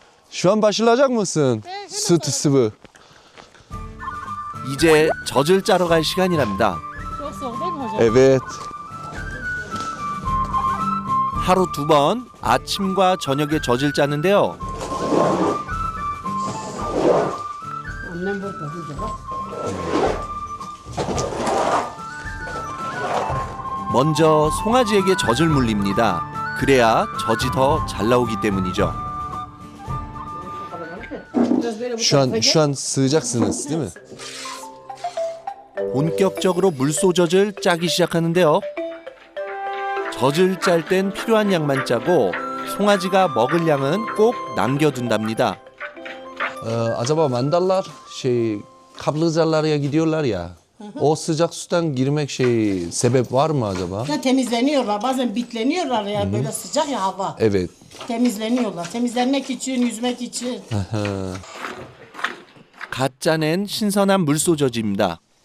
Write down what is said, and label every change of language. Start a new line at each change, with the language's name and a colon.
Korean: 슈안 바실라장 무슨 스트스브. 이제 젖을 짜러 갈 시간이랍니다.
Turkish: Evet.
Korean: 하루 2번 아침과 저녁에 젖을 짜는데요.
Turkish: Annem burada burada bak.
Korean: 먼저 송아지에게 젖을 물립니다. 그래야 젖이 더 잘 나오기 때문이죠.
Turkish: Biraz böyle bu tarafa gel. Şu an sığacaksınız değil mi?
Korean: 본격적으로 물소젖을 짜기 시작하는데요. 젖을 짤 땐 필요한 양만 짜고 송아지가 먹을 양은 꼭 남겨둔답니다.
Turkish: Acaba mandallar kaplıcalarya gidiyorlar ya. O sıcak sudan girmek sebep var mı acaba? Ya temizleniyorlar. Bazen bitleniyorlar ya böyle sıcak ya hava. Evet. Temizleniyorlar. Temizlenmek için, yüzmek için.
Korean: 갓 짜낸 신선한 물소젖입니다.